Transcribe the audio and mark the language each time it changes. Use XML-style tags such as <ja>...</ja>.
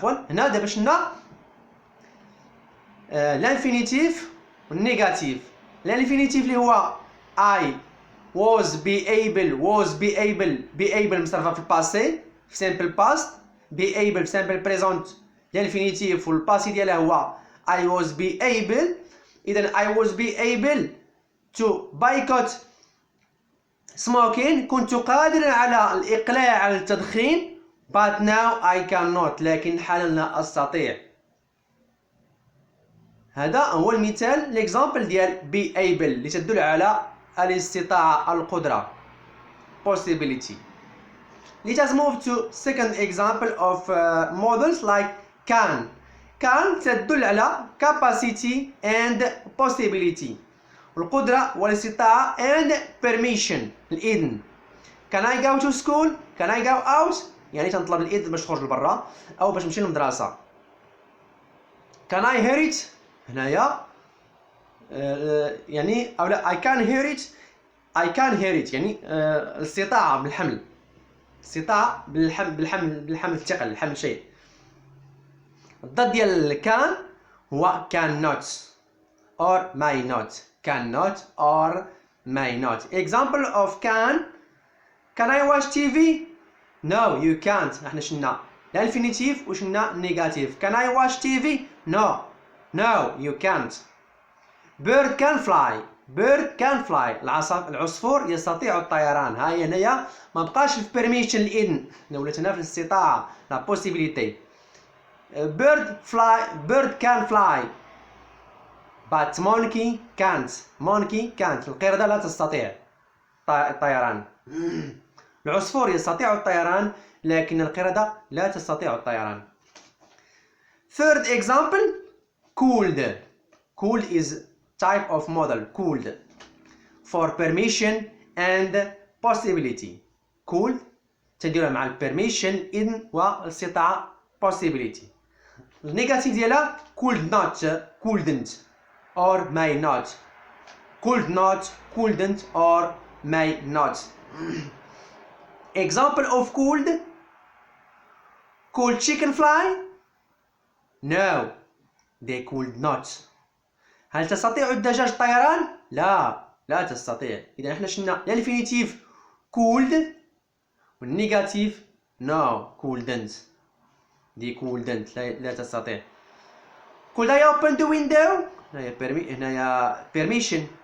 <ar>هنا دابا شفنا الانفينيتيف والنيجاتيف. الانفينيتيف اللي هو</ar> <en>I was be able</en> <ar>مصرفة في الباسي في simple past. be able في simple present الانفينيتيف والباسي ديالها هو</ar> <en>I was be able.</en> <ar>إذا</ar> <en>I was be able to boycott smoking،</en> <ar>كنت قادرا على الإقلاع عن التدخين.</ar> <en>but now I cannot،</en> <ar>لكن حالا لا أستطيع. هذا هو المثال l'example ديال be able اللي تدل على الاستطاعة، القدرة، possibility.</ar> <en>Let us move to second example of modals like can. can</en> <ar>تدل على</ar> <en>capacity and possibility،</en> <ar>القدرة والاستطاعة</ar> <en>and permission،</en> <ar>الإذن.</ar> <en>can I go to school؟ can I go out؟</en> <ar>يعني تنطلب الإذن باش تخرج لبرا أو باش نمشي للمدرسة.</ar> <en>can I hear it؟</en> <ar>هنايا يعني أو لا</ar> <en>I can hear it</en> <ar>يعني الاستطاعة بالحمل، استطاعة بالحمل الثقل، الحمل شيء. الضد ديال can هو</ar> <en>cannot or may not. cannot or may not. Example of can I watch TV؟ no you can't.</en> <ar>احنا شلنا الانفينيتيف وشلنا النيجاتيف.</ar> <en>can I watch TV؟ no you can't. bird can fly</en> <ar>العصفور يستطيع الطيران. هاي هنايا ما بقاش في permission الإذن، ولات هنا في الاستطاعة la possibility.</ar> <en>bird can fly but monkey can't.</en> <ar>القردة لا تستطيع الطيران. العصفور يستطيع الطيران لكن القردة لا تستطيع الطيران.</ar> <en>third example could is type of modal. could for permission and possibility.</en> <ar>could تدير مع permission إذن والاستطاعة possibility. النيجاتيف ديالها</ar> <en>could not couldn't or may not. could not couldn't or may not. example of could chicken fly؟ no they could not.</en> <ar>هل تستطيع الدجاج الطيران؟ لا تستطيع. إذا احنا شلنا الانفينيتيف could والنيجاتيف</ar> <en>no couldn't.</en> <ar>دي couldn't لا تستطيع.</ar> <en>could I open the window؟</en> <ar>هنايا</ar> <en>permission.</en>